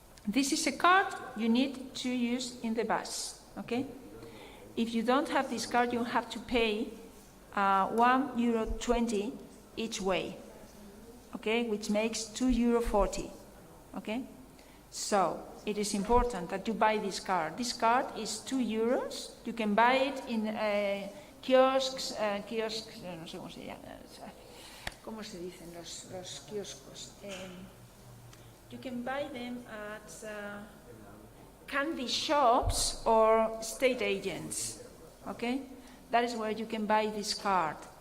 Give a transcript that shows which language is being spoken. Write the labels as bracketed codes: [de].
[en] This is a card you need to use in the bus. Okay? If you don't have this card, you have to pay €1.20 each way. Okay? Which makes €2.40. Okay? So, it is important that you buy this card. This card is €2. You can buy it in kiosks, [es] no sé cómo se llama. ¿Cómo se dicen los kioscos? [en] You can buy them at candy shops or state agents. Okay? That is where you can buy this card.